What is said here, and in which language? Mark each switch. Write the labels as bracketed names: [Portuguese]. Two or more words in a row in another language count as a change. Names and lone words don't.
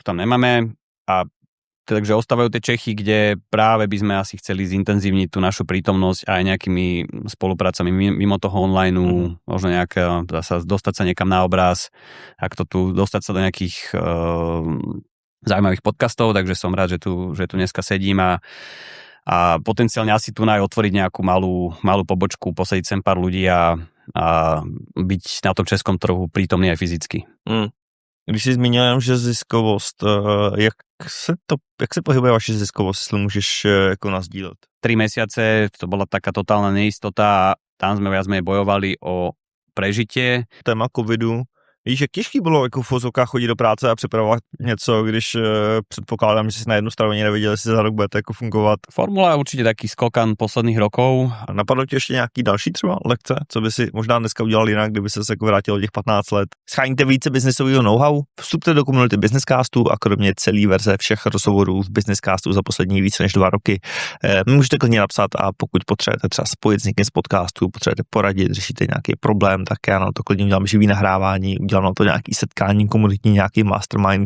[Slovak] tam nemáme a takže ostávajú tie Čechy, kde práve by sme asi chceli zintenzívniť tú našu prítomnosť aj nejakými spoluprácami mimo toho online, možno nejaké, dostať sa niekam na obraz, ak to tu, dostať sa do nejakých zaujímavých podcastov, takže som rád, že tu dneska sedím a potenciálne asi tu otvoriť nejakú malú pobočku, posadiť sem pár ľudí a byť na tom českom trhu prítomný aj fyzicky. [Czech] Když jsi zmínil, že ziskovost, jak se pohybuje vaše ziskovost, jestli můžeš jako nazdílet? [Slovak] 3 mesiace, to bola taká totálna neistota, tam sme viac menej bojovali o prežitie. [Czech] Téma covidu. Víš, jak těžký bylo jako v vozovkách chodit do práce a připravovat něco, když předpokládám, že si na jednu stranu nevěděl, jestli za rok bude to jako fungovat. [Slovak] Formula je určitě taký skokan posledných rokov. [Czech] A napadlo ti ještě nějaký další třeba lekce, co by si možná dneska udělal jinak, kdyby se jako vrátil těch 15 let? Scháníte více biznesového know-how? Vstupte do komunity Businesscastu a kromě celé verze všech rozhovorů v Businesscastu za poslední více než 2 roky. Můžete klidně napsat a pokud potřebujete třeba spojit s někým z podcastu, potřebujete poradit, řešíte nějaký problém, tak já na to klidně udělám živý nahrávání, udělám udělám na to nějaký setkání komunitní, nějaký mastermind.